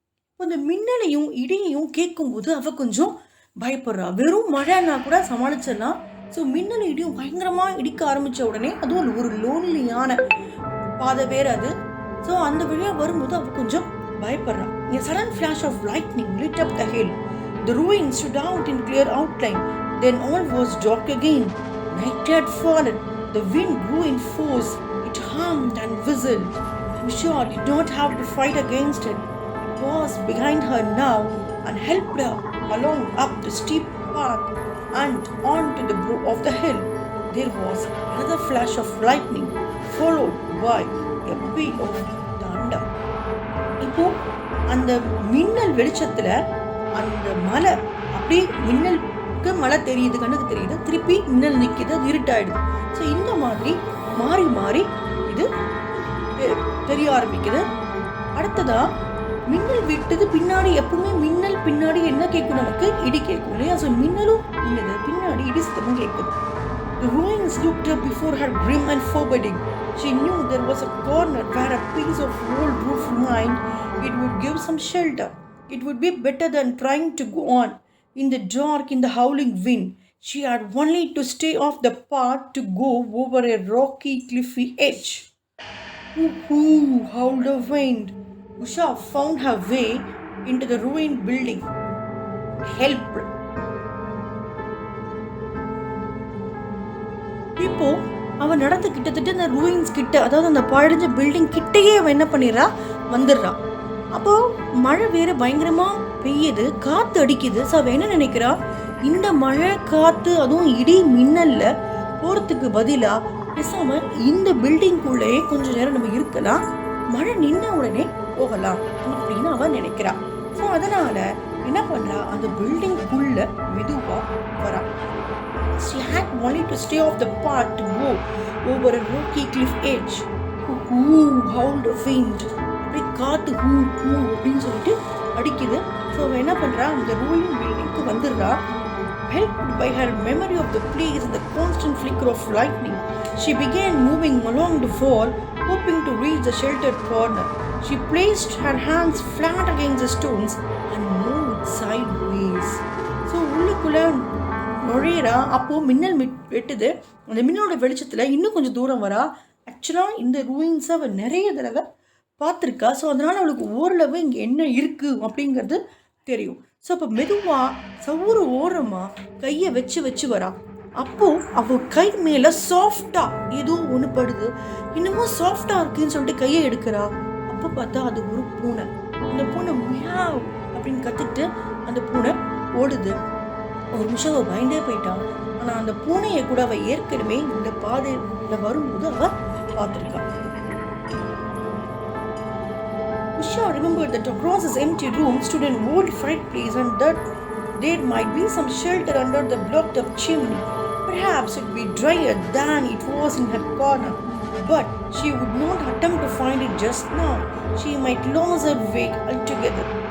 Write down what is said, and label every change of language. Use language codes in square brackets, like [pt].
[ta] இப்போ இந்த மின்னலையும் இடியையும் கேட்கும்போது அவ கொஞ்சம் பயப்படுறா. வெறும் மழைன்னா கூட சமாளிச்சிடலாம். ஸோ மின்னல் இடியும் பயங்கரமாக இடிக்க ஆரம்பித்த உடனே அதுவும் ஒரு லோன்லியான பாதை வேற அது. ஸோ அந்த வழியாக வரும்போது அவ கொஞ்சம் பயப்படுறா. [en] A sudden flash of lightning lit up the hill. The ruins stood out in clear outline. Then all was dark again. Night had fallen. The wind grew in force. It hummed and whistled. Usha did not have to fight against it. It was behind her now and helped her along up the steep path and on to the brow of the hill. There was another flash of lightning, followed by a peal of thunder. [ta] இப்போ அந்த மின்னல் வெளிச்சத்துல அந்த மலை அப்படியே, மின்னலுக்கு மலை தெரியுது, கண்ணுக்கு தெரியுது, திருப்பி மின்னல் நிற்கிது, அது இருட்டாயிடுது. ஸோ இந்த மாதிரி மாறி மாறி இது தெரிய ஆரம்பிக்குது. அடுத்ததா மின்னல் விட்டது பின்னாடி, எப்பவுமே மின்னல் பின்னாடி என்ன கேட்கும், நமக்கு இடி கேட்கும் இல்லையா? ஸோ மின்னலும் மின்னது, பின்னாடி இடி சத்தமும் கேட்குது. [en] The ruins looked up before her, grim and forbidding. She knew there was a corner where a piece of old roof remained. It would give some shelter. It would be better than trying to go on in the dark, in the howling wind. She had only to stay off the path to go over a rocky, cliffy edge. Hoo-hoo, howled the wind. Usha found her way into the ruined building. Help! [ta] இப்போ அவன் நடந்து கிட்டத்தட்ட அந்த ruins கிட்ட, அதாவது அந்த பழஞ்ச building கிட்டையே அவன் என்ன பண்ணிடுறா, வந்துடுறான். அப்போ மழை வேற பயங்கரமா பெய்யுது, காத்து அடிக்குது. ஸோ அவன் என்ன நினைக்கிறா, இந்த மழை காத்து அதுவும் இடி மின்னல்ல போறதுக்கு பதிலா பேசாம இந்த பில்டிங்குள்ளே கொஞ்ச நேரம் நம்ம இருக்கலாம், மழை நின்ன உடனே போகலாம் அப்படின்னு அவன் நினைக்கிறா. ஸோ அதனால என்ன பண்றா, அந்த பில்டிங்குள்ள மெதுவா வரா. [en] She had only to stay off the path to go over a rocky cliff edge. Hoo, howled the wind. [ta] அப்படியே காத்து ஹூ ஹூ அப்படின்னு சொல்லிட்டு அடிக்குது. ஸோ அவன் என்ன பண்றா, அந்த ரூயின் பில்டிங்க்கு வந்துடுறா. [en] Helped by her memory of the place and the constant flicker of lightning, she began moving along the wall, hoping to reach the sheltered corner. She placed her hands flat against the stones and moved sideways. [ta] So உள்ளுக்குள்ள நுழையிறா. அப்போது மின்னல் வெட்டுது. அந்த மின்னலோட வெளிச்சத்தில் இன்னும் கொஞ்சம் தூரம் வரா. ஆக்சுவலாக இந்த ரூயின்ஸை அவள் நிறைய தடவை பார்த்துருக்கா. ஸோ அதனால் அவளுக்கு ஓரளவு இங்கே என்ன இருக்குது அப்படிங்கிறது தெரியும். ஸோ அப்போ மெதுவாக சவுறு ஓரமாக கையை வச்சு வரா. அப்போது அவள் கை மேலே சாஃப்டாக ஏதோ ஒன்று படுது. இன்னமும் சாஃப்டாக இருக்குன்னு சொல்லிட்டு கையை எடுக்கிறா. அப்போ பார்த்தா அது ஒரு பூனை. அந்த பூனை மியாவ் அப்படின்னு கற்றுட்டு அந்த பூனை ஓடுது. ஒரு நிமிஷம் அவள் பயந்தே போயிட்டான். ஆனால் அந்த பூனையை கூட அவள் ஏற்கனவே இந்த பாதையில் வரும்போது அவள் பார்த்துருக்கான். [en] Usha remembered that across his empty room stood an old fireplace and that there might be some shelter under the blocked up chimney. Perhaps it would be drier than it was in her corner. But she would not attempt to find it just now. She might lose her way altogether.